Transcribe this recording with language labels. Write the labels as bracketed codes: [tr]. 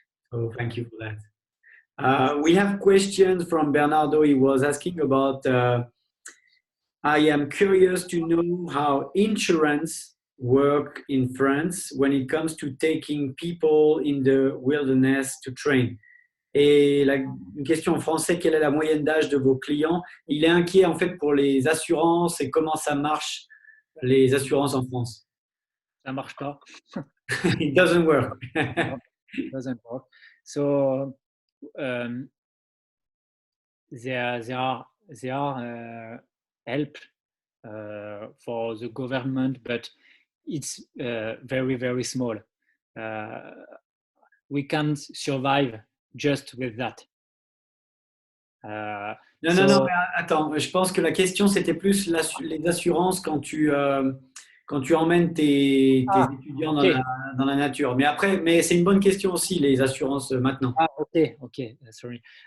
[en] So thank you for that. We have questions from Bernardo. He was asking about, I am curious to know how insurance work in France when it comes to taking people in the wilderness to train. [fr] Et une question en français, quelle est la moyenne d'âge de vos clients? Il est inquiet en fait pour les assurances et comment ça marche, les assurances en France. Ça marche pas. [en] It doesn't work. No, it doesn't work. So there are help for the government, but it's very very small. We can't survive just with that. [fr] Non, mais attends, je pense que la question c'était plus les assurances quand tu emmènes tes étudiants [en] okay. [fr] dans la nature. Mais après, c'est une bonne question aussi, les assurances maintenant. [en] Ok, sorry.